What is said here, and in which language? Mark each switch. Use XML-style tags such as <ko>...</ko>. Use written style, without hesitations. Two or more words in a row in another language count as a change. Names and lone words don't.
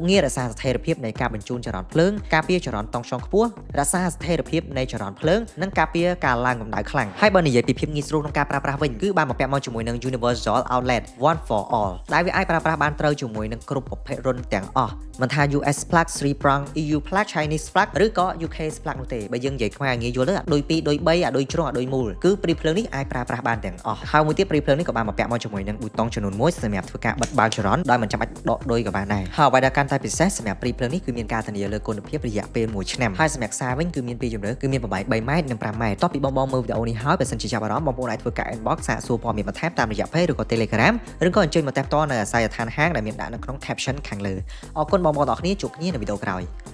<km>ងាររក្សាស្ថិរភាពនៃការបញ្ជូនចរន្តភ្លើងការពារចរន្តតង់ខ្យងខ្ពស់រក្សាស្ថិរភាពនៃចរន្តភ្លើងនិងការពារការឡើងកម្ដៅខ្លាំងហើយបើនិយាយពីភាពងាយស្រួលក្នុងការប្រើប្រាស់វិញគឺបានបំពាក់មកជាមួយនឹង Universal Outlet One for All ដែលវាអាចប្រើប្រាស់បានត្រូវជាមួយនឹងគ្រប់ប្រភេទរុនទាំងអស់មិនថា</km> <en>US plug 3 prong EU plug Chinese plug</en> <km>ឬក៏</km> <en>UK plug</en> <km>នោះទេបើយើងនិយាយ ខ្មែរងាយយល់ទៅអាដូច2ដូច3អាដូចជ្រុងអាដូចមូលគឺព្រីភ្លើងនេះអាចប្រើប្រាស់បានទាំងអស់ហើយមួយទៀតព្រីភ្លើងនេះក៏បានបំពាក់មកជាមួយនឹងប៊ូតុងចំនួន1សម្រាប់ធ្វើការបិទបើកចរន្តដោយមិនចាំបាច់ដកដុយក៏បានដែរហើយអ្វីដែលកាន់តែពិសេសសម្រាប់ព្រីភ្លើងនេះគឺមានការធានាលើគុណភាពរយៈពេល1ឆ្នាំហើយសម្រាប់ខ្សែវិញគឺមានពីរជម្រើសគឺមានប្រវែង3ម៉ែត្រនិង5ម៉ែត្រតោះពីបងមើលវីដេអូនេះហើយបើសិនជាចាប់អារម្មណ៍បងប្អូនអាចធ្វើការ inbox សាកសួរព័ត៌មានបន្ថែមតាមរយៈ Page ឬក៏ Telegram ឬក៏អញ្ជើញមកតាក់ទងនៅអាស័យដ្ឋានហាងដែលមានដាក់នៅក្នុង caption ខាងលើអរគុណបងប្អូនទាំងអស់គ្នាជួបគ្នានៅវីដេអូក្រោយ</km>